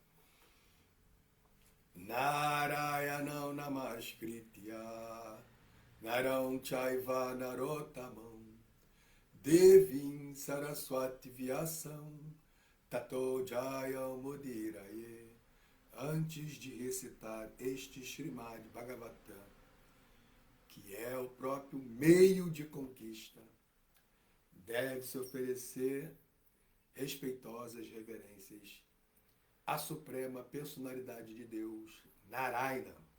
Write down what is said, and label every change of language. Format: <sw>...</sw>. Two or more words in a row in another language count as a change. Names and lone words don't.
<sa>नारायणं नमस्कृत्य नरं चैव नरोत्तमम् देवीं सरस्वतीं व्यासं ततो जयम् मुदिरये.</sa> <pt>Antes de recitar este Srimad Bhagavatam, que é o próprio meio de conquista, deve-se oferecer respeitosas reverências à suprema personalidade de Deus, Narayana.</pt>